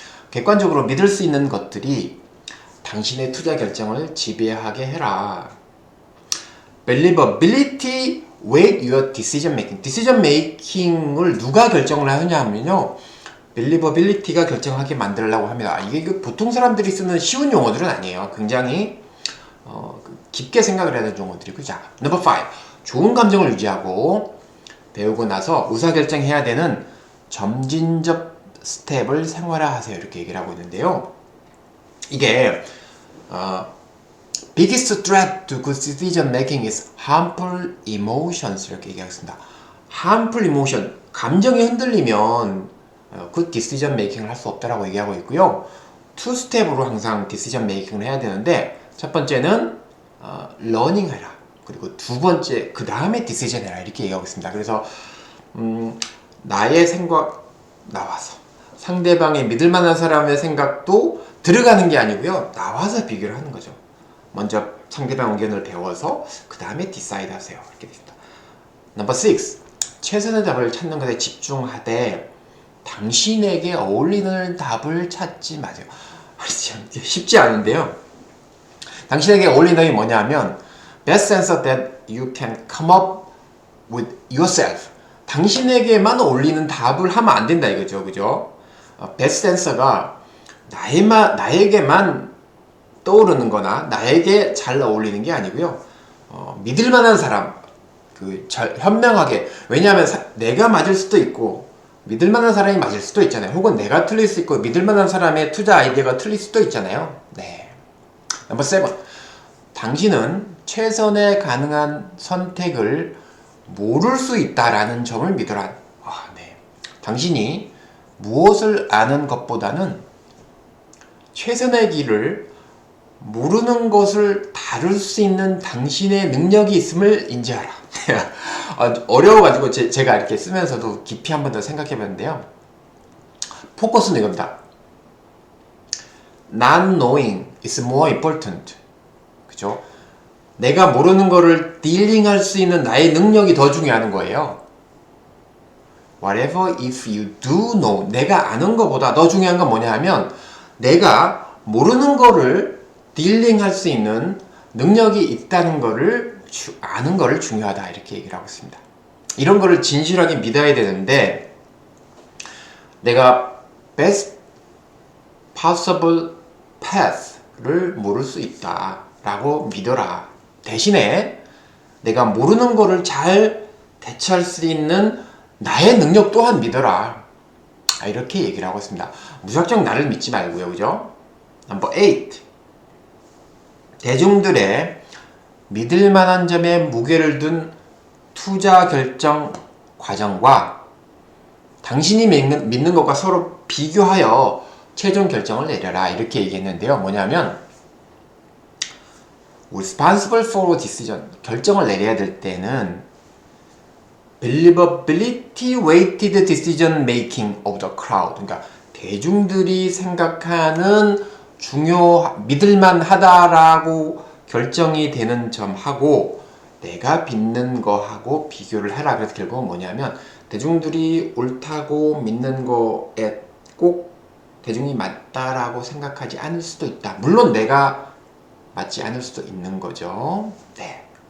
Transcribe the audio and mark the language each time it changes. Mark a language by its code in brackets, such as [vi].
[ko] 객관적으로 믿을 수 있는 것들이 당신의 투자 결정을 지배하게 해라. [en] Believability weight your decision making. [ko] decision making을 누가 결정을 하느냐 하면요. Believability가 결정하게 만들려고 합니다. 이게 보통 사람들이 쓰는 쉬운 용어들은 아니에요. 굉장히 깊게 생각을 해야 되는 용어들이고. 자, 넘버 5. 좋은 감정을 유지하고 배우고 나서 의사결정해야 되는 점진적 스텝을 생활화하세요. 이렇게 얘기를 하고 있는데요. 이게 [en] biggest threat to good decision making is harmful emotions [ko] 이렇게 얘기하겠습니다. harmful emotion, 감정이 흔들리면 good decision making을 할 수 없다라고 얘기하고 있고요. two step으로 항상 decision making을 해야 되는데 첫 번째는 learning 해라. 그리고 두 번째 그 다음에 decision 해라 이렇게 얘기하고 있습니다. 그래서 나의 생각 나와서 상대방의 믿을만한 사람의 생각도 들어가는 게 아니고요. 나와서 비교를 하는 거죠. 먼저 상대방 의견을 배워서 그 다음에 decide 하세요. 이렇게 됩니다. 넘버 6. 최선의 답을 찾는 것에 집중하되 당신에게 어울리는 답을 찾지 마세요. 쉽지 않은데요. 당신에게 어울리는 답이 뭐냐 하면 [en] best answer that you can come up with yourself. [ko] 당신에게만 어울리는 답을 하면 안 된다 이거죠. 그죠? best answer가 나에게만 떠오르는 거나 나에게 잘 어울리는 게 아니고요. 믿을 만한 사람, 현명하게. 왜냐하면 내가 맞을 수도 있고 믿을 만한 사람이 맞을 수도 있잖아요. 혹은 내가 틀릴 수 있고 믿을 만한 사람의 투자 아이디어가 틀릴 수도 있잖아요. 네. 넘버 7. 당신은 최선의 가능한 선택을 모를 수 있다라는 점을 믿어라. 네. 당신이 무엇을 아는 것보다는 최선의 길을 모르는 것을 다룰 수 있는 당신의 능력이 있음을 인지하라. 어려워가지고 제가 이렇게 쓰면서도 깊이 한 번 더 생각해 봤는데요. 포커스는 이겁니다. [en] Not knowing is more important. [ko] 그죠? 내가 모르는 거를 딜링할 수 있는 나의 능력이 더 중요한 거예요. [en] Whatever if you do know. [ko] 내가 아는 것보다 더 중요한 건 뭐냐 하면 내가 모르는 거를 딜링할 수 있는 능력이 있다는 거를 아는 거를 중요하다 이렇게 얘기를 하고 있습니다. 이런 거를 진실하게 믿어야 되는데 내가 [en] best possible path [ko] 를 모를 수 있다 라고 믿어라. 대신에 내가 모르는 거를 잘 대처할 수 있는 나의 능력 또한 믿어라. 이렇게 얘기를 하고 있습니다. 무작정 나를 믿지 말고요. 그죠? 넘버 8. 대중들의 믿을 만한 점에 무게를 둔 투자 결정 과정과 당신이 믿는 것과 서로 비교하여 최종 결정을 내려라. 이렇게 얘기했는데요. 뭐냐면 [en] responsible for decision. [ko] 결정을 내려야 될 때는 [en] believability weighted decision making of the crowd. [ko] 그러니까 대중들이 생각하는 믿을만 하다라고 결정이 되는 점하고 내가 믿는 거하고 비교를 해라. 그래서 결국은 뭐냐면 대중들이 옳다고 믿는 거에 꼭 대중이 맞다라고 생각하지 않을 수도 있다. 물론 내가 맞지 않을 수도 있는 거죠. 네.